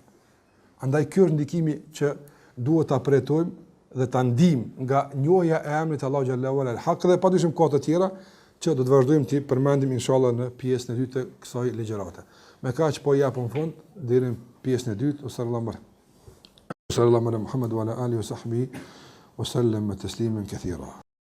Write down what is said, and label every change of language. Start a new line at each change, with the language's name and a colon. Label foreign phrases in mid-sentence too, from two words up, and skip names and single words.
Albanian: Andaj ky është ndikimi që duhet ta përjetojmë dhe ta ndijmë nga njohja e emrit Allah
Arabic: جل وعلا
Albanian: al-Haq dhe padyshim ka të tjera që do të vazhdojmë të përmendim inshallah në pjesën e dytë të kësaj ligjërate. Me kaq po japim fund deri në pjesën e dytë.
Arabic: صلى الله على محمد وعلى آله وصحبه وسلم تسليما كثيرا.